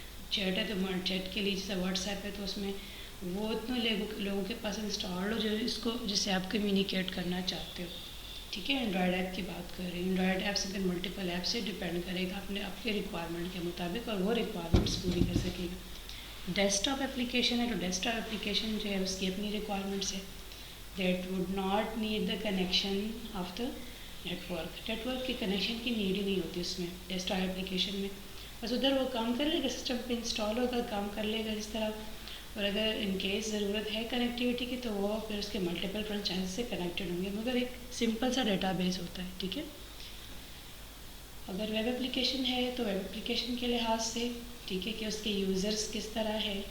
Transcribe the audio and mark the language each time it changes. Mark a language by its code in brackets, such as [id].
[ur] Chat ہے تو chat کے لیے جیسے واٹس ایپ ہے تو اس میں وہ اتنے لوگوں کے پاس انسٹال ہو جو اس کو جس سے آپ کمیونیکیٹ کرنا چاہتے ہو. ٹھیک ہے, اینڈرائڈ ایپ کی بات کر رہی ہوں. اینڈرائڈ ایپ سے پھر ملٹیپل ایپ سے ڈپینڈ کرے گا اپنے آپ کے ریکوائرمنٹ کے مطابق, اور وہ ریکوائرمنٹس پوری کر سکے گا. ڈیسک ٹاپ اپلیکیشن ہے تو ڈیسک ٹاپ اپلیکیشن جو ہے اس کی اپنی ریکوائرمنٹس ہے. [en] That would not need the connection of the network. [ur] Network کی کنیکشن کی نیڈ ہی نہیں ہوتی اس میں ڈیسک ٹاپ اپلیکیشن میں. بس ادھر وہ کام کر لے گا, سسٹم پہ انسٹال ہوگا, کام کر لے گا اس طرح. اور اگر ان کیس ضرورت ہے کنیکٹیوٹی کی تو وہ پھر اس کے ملٹیپل فرنچائز سے کنیکٹڈ ہوں گے, مگر ایک سمپل سا ڈیٹا بیس ہوتا ہے. ٹھیک ہے, اگر ویب اپلیکیشن ہے تو ویب اپلیکیشن کے لحاظ سے ٹھیک ہے کہ اس کے یوزرس کس طرح ہے.